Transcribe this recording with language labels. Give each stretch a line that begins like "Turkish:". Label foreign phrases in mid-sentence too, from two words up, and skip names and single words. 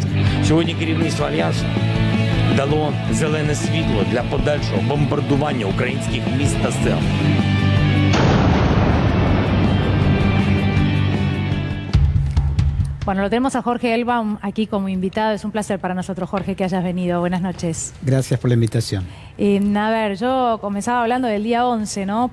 Ukrainian: Сьогодні керівництво Альянсу дало зелене світло для подальшого бомбардування українських міст та сел.
Spanish: Bueno, lo tenemos a Jorge Elbaum aquí como invitado. Es un placer para nosotros, Jorge, que hayas venido. Buenas noches. Gracias por la invitación. A ver, yo comenzaba hablando del día 11, ¿no?